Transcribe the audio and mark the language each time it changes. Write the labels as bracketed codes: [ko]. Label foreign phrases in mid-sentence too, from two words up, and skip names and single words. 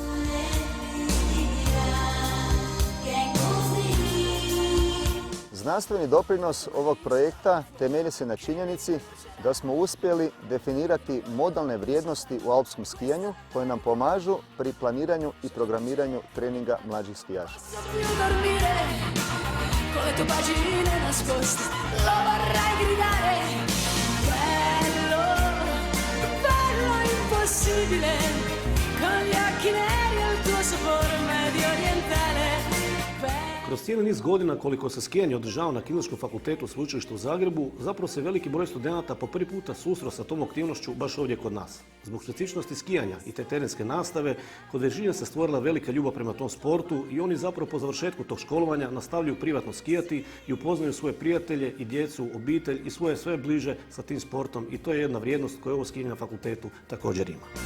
[hr] Znanstveni doprinos ovog projekta temelji se na činjenici da smo uspjeli definirati modalne vrijednosti u alpskom skijanju koje nam pomažu pri planiranju i programiranju treninga mlađih skijaša. [it] Con le tue pagine nascoste lo vorrei gridare. Bello, bello impossibile, con gli occhi neri e il tuo sapore medio orientale. [hr] Kroz cijeli niz godina koliko se skijanje održava na Kineziološkom fakultetu sveučilišta u Zagrebu, zapravo se veliki broj studenata po prvi puta susreo sa tom aktivnošću baš ovdje kod nas. Zbog specifičnosti skijanja i te terenske nastave, kod većine se stvorila velika ljubav prema tom sportu i oni zapravo po završetku tog školovanja nastavljaju privatno skijati i upoznaju svoje prijatelje i djecu, obitelj i svoje sve bliže sa tim sportom i to je jedna vrijednost koju ovo skijanje na fakultetu također ima.